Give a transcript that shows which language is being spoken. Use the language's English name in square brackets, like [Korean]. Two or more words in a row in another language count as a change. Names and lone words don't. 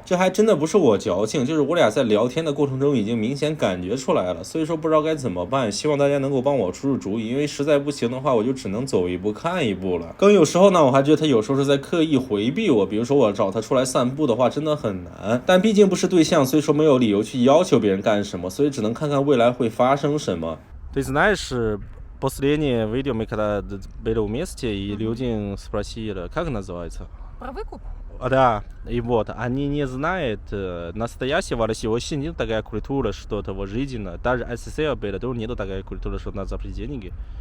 [Chinese] 这还真的不是我矫情，就是我俩在聊天的过程中已经明显感觉出来了，所以说不知道该怎么办，希望大家能够帮我出出主意，因为实在不行的话，我就只能走一步看一步了。更有时候呢，我还觉得他有时候是在刻意回避我，比如说我找他出来散步的话，真的很难，但毕竟不是对象，所以说没有理由去要求别人干什么，所以只能看看未来会发生什么。 [Russian] Ты знаешь, последнее видео мы когда были вместе, и люди спросили, как называется? Про выкуп? Да, и вот, они не знают настоящего России, вообще нет такая культура, что-то вот жизненно, даже СССР было, тоже нету такая культура, что надо заплатить деньги.